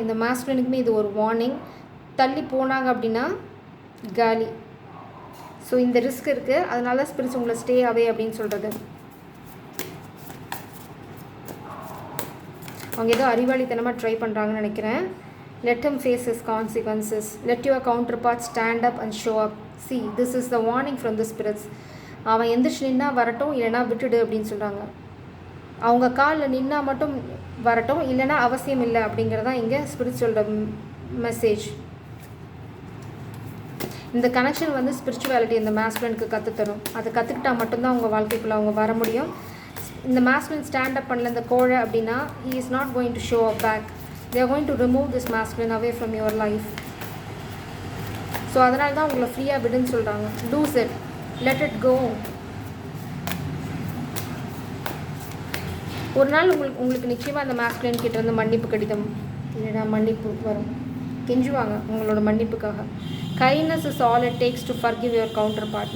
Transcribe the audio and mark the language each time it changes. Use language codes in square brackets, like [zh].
[ta] இந்த மாஸ்குலினுக்குமே இது ஒரு வார்னிங். தள்ளி போனாங்க அப்படின்னா காலி. ஸோ இந்த ரிஸ்க் இருக்குது, அதனால ஸ்பிரிட்ஸ் உங்களை [en] stay away [ta] அப்படின்னு சொல்கிறது. அவங்க ஏதோ அறிவாளித்தனமாக ட்ரை பண்ணுறாங்கன்னு நினைக்கிறேன். [en] Let him face his consequences. Let your counterpart stand up and show up. See, this is the warning from the spirits. [ta] அவன் எந்திரிச்சு நின்னா வரட்டும், இல்லைனா விட்டுடு அப்படின்னு சொல்கிறாங்க. அவங்க காலில் நின்னா மட்டும் வரட்டும், இல்லைனா அவசியம் இல்லை அப்படிங்கிறதான் இங்கே ஸ்பிரிச்சுவலோட மெசேஜ். இந்த கனெக்ஷன் வந்து ஸ்பிரிச்சுவாலிட்டி இந்த மாஸ்குலினுக்கு கற்றுத்தரும். அதை கற்றுக்கிட்டால் மட்டும்தான் அவங்க வாழ்க்கைக்குள்ளே அவங்க வர முடியும். இந்த மாஸ்குலின் ஸ்டாண்ட் அப் பண்ணல இந்த கோழை அப்படின்னா, [en] he is not going to show up back. They are going to remove this masculine away from your life. [ta] So அதனால தான் உங்களை ஃப்ரீயாக விடுன்னு சொல்கிறாங்க. [en] Lose it, let it go. [ta] ஒரு நாள் உங்களுக்கு நிச்சயமாக அந்த மாஸ்குலின் கிட்ட இருந்து மன்னிப்பு கடிதம் இல்லைனா மன்னிப்பு வரும். கெஞ்சுவாங்க உங்களோட மன்னிப்புக்காக. [en] Kindness is all it takes to forgive your counterpart.